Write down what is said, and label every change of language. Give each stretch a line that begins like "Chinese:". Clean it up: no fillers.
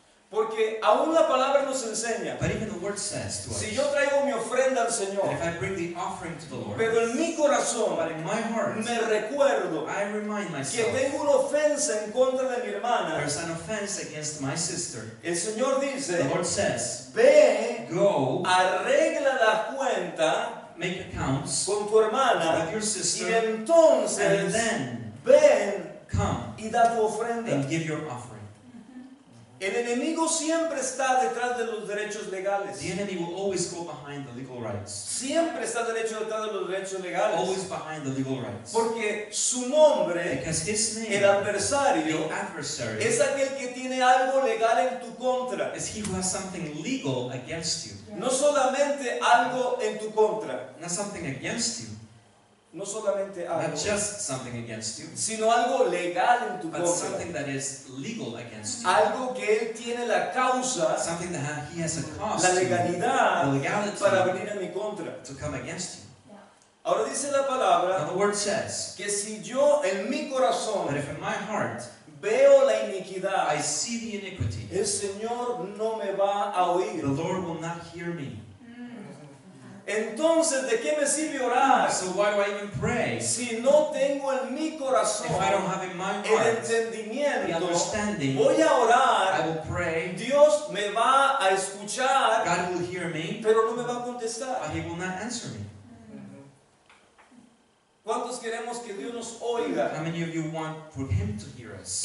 Spanish: Porque aún la palabra nos enseña,
English: But even the word says to us,
Spanish: si yo traigo mi ofrenda al Señor,
English: if I bring the offering to the Lord,
Spanish: pero en mi corazón
English: but in my heart,
Spanish: me recuerdo
English: I remind
Spanish: que
English: myself
Spanish: tengo una ofensa en contra de mi hermana,
English: there's an offense against my sister.
Spanish: el Señor
English: The
Spanish: dice,
English: Lord says,
Spanish: ve,
English: go,
Spanish: arregla la cuenta
English: make accounts
Spanish: con tu hermana
English: with your
Spanish: y
English: sister, and
Spanish: entonces
English: then
Spanish: ven
English: come
Spanish: y da tu ofrenda.
English: and give your offering.
Spanish: El enemigo siempre está detrás de los derechos legales.
English: The enemy will always go behind the legal rights.
Spanish: Siempre está detrás de los derechos legales.
English: Always behind the legal rights.
Spanish: Porque su nombre,
English: Because his name,
Spanish: el adversario,
English: the adversary,
Spanish: es aquel que tiene algo legal en tu contra.
English: is he who has something legal against you.
Spanish: No solamente algo en tu contra.
English: Not something against you,
Spanish: No solamente
English: not
Spanish: algo,
English: just something against you,
Spanish: sino algo legal en tu
English: but
Spanish: contra.
English: something that is legal against you.
Spanish: Algo que él tiene la causa,
English: Something that he has a cause
Spanish: la
English: to,
Spanish: legalidad
English: the legality
Spanish: para venir en mi contra.
English: to come against you.
Spanish: Ahora dice la
English: Now
Spanish: palabra
English: the word says
Spanish: que si yo en mi
English: that
Spanish: corazón
English: if in my heart
Spanish: veo la iniquidad,
English: I see the iniquity,
Spanish: el Señor no me va a oír.
English: the Lord will not hear me.
Spanish: Entonces, ¿de qué me sirve orar
English: So why do I even pray
Spanish: si no tengo en mi corazón
English: if I don't have in my
Spanish: el
English: heart the
Spanish: entendimiento?
English: understanding?
Spanish: Voy a
English: I
Spanish: orar,
English: will pray,
Spanish: Dios me va a escuchar,
English: God will hear me,
Spanish: pero no me va a contestar.
English: but He will not answer me.
Spanish: ¿Cuántos queremos que Dios nos oiga
English: How many of you want for Him to hear us